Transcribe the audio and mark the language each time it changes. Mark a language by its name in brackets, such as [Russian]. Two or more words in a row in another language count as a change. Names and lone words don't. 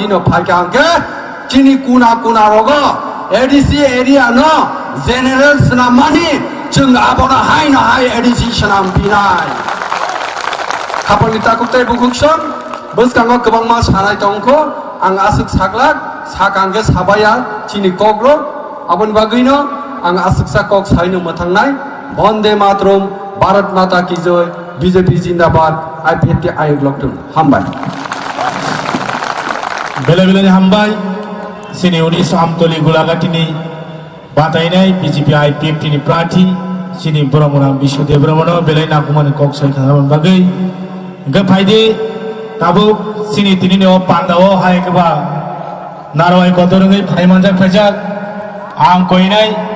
[Kok Borok] न फाइकांके चिनी कुना कुना रगो एडीसी एरिया न जेनेरेल सनामानि जों आबना हाय न हाय एडीसी सनाम बिनाय खापनि ताकुते बुखुक्सन बुसकांगो गोबां मा सानाय दंखो आं आसुक साग्लाक साकांगे साबाया चिनी कग्रो आबन बागैनो आं आसुक सा कक साइनो मोथांनाय [Hindi] वंदे मातरम भारत माता की जय बीजेपी जिंदाबाद [Kok Borok] आईपीएफटी आयोग लकदम हामबाय बेले हामबाय सिनी 19 आमतली गुलागाटिनी बातायनाय बीजेपी आईपीएफटी नि प्रार्थी सिनी ब्रह्मनाम विश्वदेव ब्रह्मनो बेले नाकुमानि कक साइखाबन बागै गफाइदे ताबु सिनी तिनि न पांदाओ हायकबा नारवाय कतरङै फाइमानजाक फाइजाक आं कइनाय